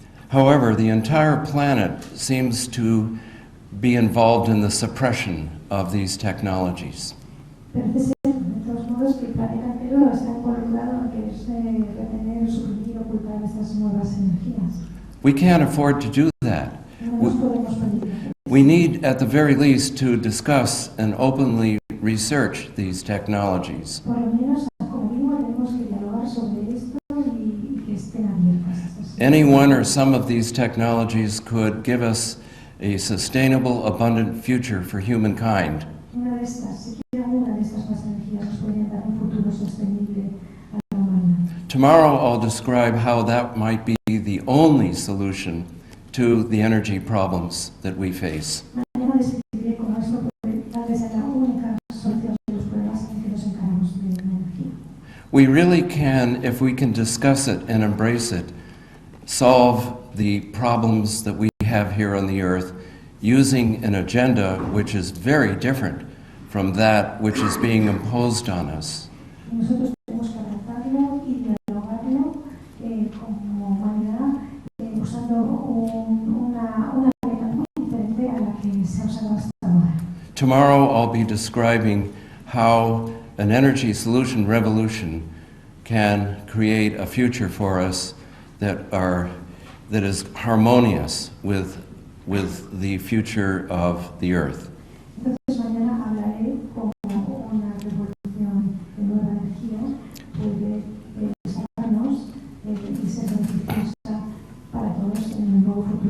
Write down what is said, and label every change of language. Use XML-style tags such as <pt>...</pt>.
<en>However, the entire planet seems to be involved in the suppression of these technologies.</en> <es>Parece ser, de todos modos, que el planeta entero está involucrado en quererse retener, suprimir, ocultar estas nuevas energías.</es> <en>We can't afford to do that.</en> <es>No nos podemos permitir.</es> <en>We need, at the very least, to discuss and openly research these technologies.</en> <es>Por lo menos, como mínimo, tenemos que dialogar sobre esto y que estén abiertas estas.</es> <en>Any one or some of these technologies could give us a sustainable, abundant future for humankind.</en> <es>Una de estas, siquiera una de estas nuevas energías nos podrían dar un futuro sostenible a la humanidad.</es> <en>Tomorrow I'll describe how that might be the only solution to the energy problems that we face.</en> <es>Mañana describiré cómo esto puede tal vez ser la única solución de los problemas en que nos encaramos de la energía.</es> <en>We really can, if we can discuss it and embrace it, solve the problems that we have here on the earth using an agenda which is very different from that which is being imposed on us.</en> <es>Y nosotros tenemos que abrazarlo y dialogarlo como humanidad usando una meta muy diferente a la que se ha usado hasta ahora.</es> <en>Tomorrow I'll be describing how an energy solution revolution can create a future for us that is harmonious with the future of the earth.</en> <es>Entonces mañana hablaré cómo una revolución de nueva energía puede sacarnos y ser beneficiosa para todos en el nuevo</es>